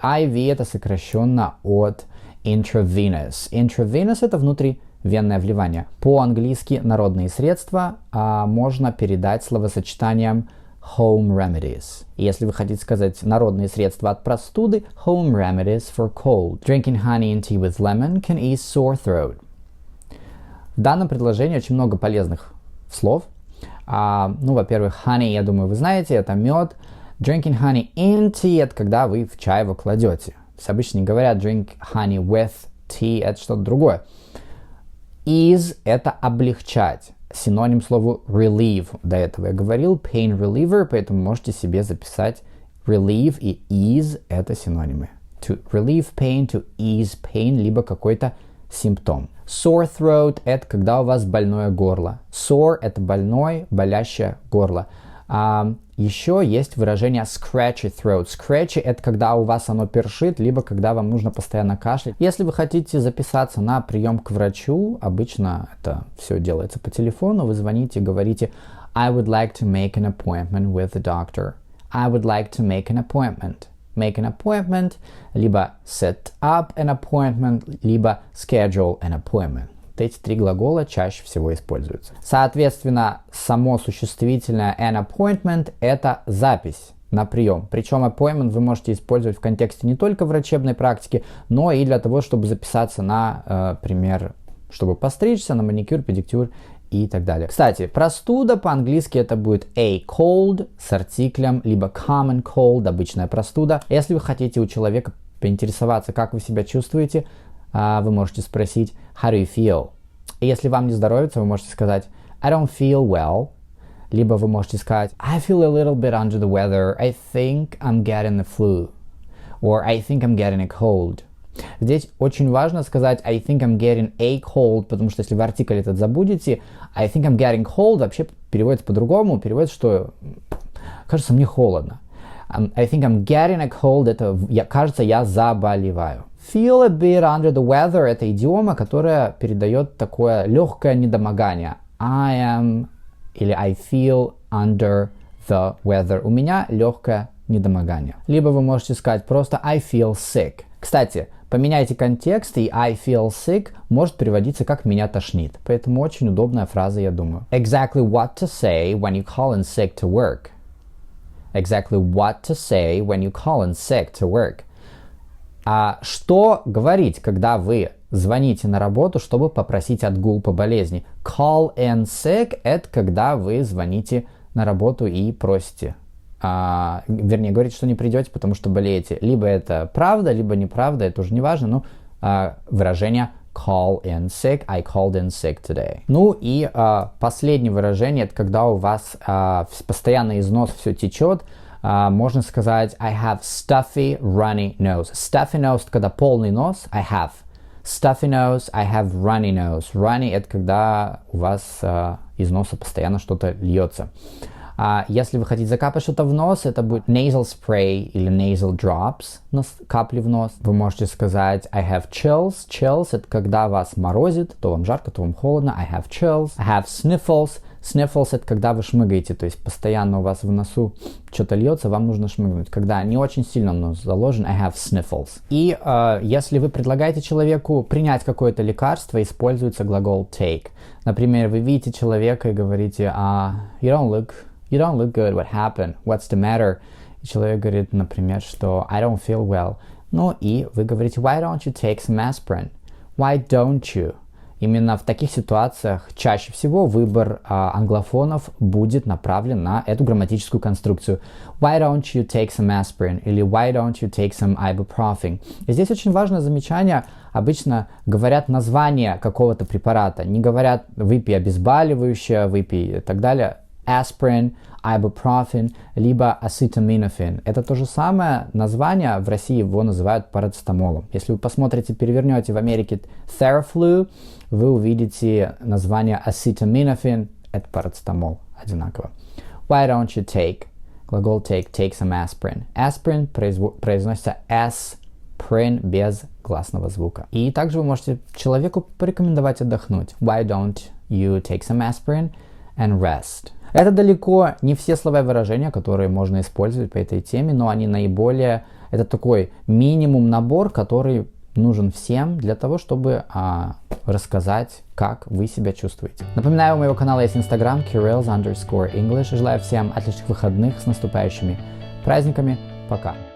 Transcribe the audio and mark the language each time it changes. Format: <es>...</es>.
<ru>IV – это сокращенно от intravenous. Intravenous – это внутривенное вливание. По-английски народные средства можно передать словосочетанием</ru> <en>home remedies.</en> <ru>И если вы хотите сказать народные средства от простуды,</ru> <en>home remedies for cold. Drinking honey and tea with lemon can ease sore throat.</en> <ru>В данном предложении очень много полезных слов. Во-первых, honey, я думаю, вы знаете, это мед.</ru> <en>Drinking honey in tea</en> <ru>– это когда вы в чай его кладете. То есть обычно не говорят</ru> <en>drink honey with tea</en> <ru>– это что-то другое. Ease – это облегчать. Синоним слову relieve. До этого я говорил</ru> <en>pain reliever,</en> <ru>поэтому можете себе записать relieve и ease – это синонимы.</ru> <en>To relieve pain, to ease pain,</en> <ru>либо какой-то симптом.</ru> <en>Sore throat</en> <ru>– это когда у вас больное горло. Sore – это больное, болящее горло. Еще есть выражение</ru> <en>scratchy throat.</en> <ru>Scratchy – это когда у вас оно першит, либо когда вам нужно постоянно кашлять. Если вы хотите записаться на прием к врачу, обычно это все делается по телефону, вы звоните и говорите</ru> <en>I would like to make an appointment with the doctor. I would like to make an appointment. Make an appointment, либо set up an appointment, либо schedule an appointment.</en> <ru>Вот эти три глагола чаще всего используются. Соответственно, само существительное</ru> <en>an appointment</en> <ru>– это запись на прием. Причем appointment вы можете использовать в контексте не только врачебной практики, но и для того, чтобы записаться на, например, чтобы постричься, на маникюр, педикюр и так далее. Кстати, простуда по-английски это будет</ru> <en>a cold</en> <ru>с артиклем, либо</ru> <en>common cold,</en> <ru>обычная простуда. Если вы хотите у человека поинтересоваться, как вы себя чувствуете, вы можете спросить</ru> <en>how do you feel?</en> <ru>И если вам не здоровится, вы можете сказать</ru> <en>I don't feel well.</en> <ru>Либо вы можете сказать</ru> <en>I feel a little bit under the weather. I think I'm getting the flu. Or I think I'm getting a cold.</en> <ru>Здесь очень важно сказать</ru> <en>I think I'm getting a cold,</en> <ru>потому что если вы артикль этот забудете,</ru> <en>I think I'm getting cold</en> <ru>вообще переводится по-другому, переводится, что кажется, мне холодно.</ru> <en>I think I'm getting a cold,</en> <ru>это кажется, я заболеваю.</ru> <en>Feel a bit under the weather</en> <ru>– это идиома, которая передает такое легкое недомогание.</ru> <en>I am или I feel under the weather.</en> <ru>У меня легкое недомогание. Либо вы можете сказать просто</ru> <en>I feel sick.</en> <ru>Кстати, поменяйте контекст, и</ru> <en>I feel sick</en> <ru>может переводиться как «меня тошнит». Поэтому очень удобная фраза, я думаю.</ru> <en>Exactly what to say when you call in sick to work. Exactly what to say when you call in sick to work.</en> <ru>А что говорить, когда вы звоните на работу, чтобы попросить отгул по болезни?</ru> <en>Call in sick</en> <ru>– это когда вы звоните на работу и просите. Вернее, говорите, что не придете, потому что болеете. Либо это правда, либо неправда, это уже не важно. Но выражение</ru> <en>call in sick, I called in sick today.</en> <ru>Ну и последнее выражение, это когда у вас постоянно из носа все течет. Можно сказать</ru> <en>I have stuffy, runny nose. Stuffy nose</en> <ru>– это когда полный нос,</ru> <en>I have. Stuffy nose, I have runny nose.</en> <ru>Runny – это когда у вас из носа постоянно что-то льется. Если вы хотите закапать что-то в нос, это будет</ru> <en>nasal spray</en> <ru>или</ru> <en>nasal drops,</en> <ru>капли в нос. Вы можете сказать</ru> <en>I have chills.</en> <ru>Chills – это когда вас морозит, то вам жарко, то вам холодно.</ru> <en>I have chills. I have sniffles.</en> <ru>Sniffles – это когда вы шмыгаете, то есть постоянно у вас в носу что-то льется, вам нужно шмыгнуть. Когда не очень сильно нос заложен,</ru> <en>I have sniffles.</en> <ru>И если вы предлагаете человеку принять какое-то лекарство, используется глагол take. Например, вы видите человека и говорите</ru> <en>you don't look good, what happened, what's the matter?</en> <ru>И человек говорит, например, что</ru> <en>I don't feel well.</en> <ru>Ну и вы говорите,</ru> <en>why don't you take some aspirin? Why don't you?</en> <ru>Именно в таких ситуациях чаще всего выбор англофонов будет направлен на эту грамматическую конструкцию.</ru> <en>Why don't you take some aspirin? Или why don't you take some ibuprofen?</en> <ru>И здесь очень важное замечание. Обычно говорят название какого-то препарата. Не говорят выпей обезболивающее, выпей и так далее.</ru> <en>Aspirin, ibuprofen, либо acetaminophen.</en> <ru>Это то же самое название, в России его называют парацетамолом. Если вы посмотрите, перевернете в Америке Theraflu, вы увидите название acetaminophen, это парацетамол, одинаково.</ru> <en>Why don't you take?</en> <ru>Глагол</ru> <en>take some aspirin.</en> <ru>Aspirin произносится aspirin без гласного звука. И также вы можете человеку порекомендовать отдохнуть.</ru> <en>Why don't you take some aspirin and rest?</en> <ru>Это далеко не все слова и выражения, которые можно использовать по этой теме, но они наиболее... Это такой минимум набор, который нужен всем для того, чтобы рассказать, как вы себя чувствуете. Напоминаю, у моего канала есть Instagram Kirill's_English. Желаю всем отличных выходных с наступающими праздниками. Пока!</ru>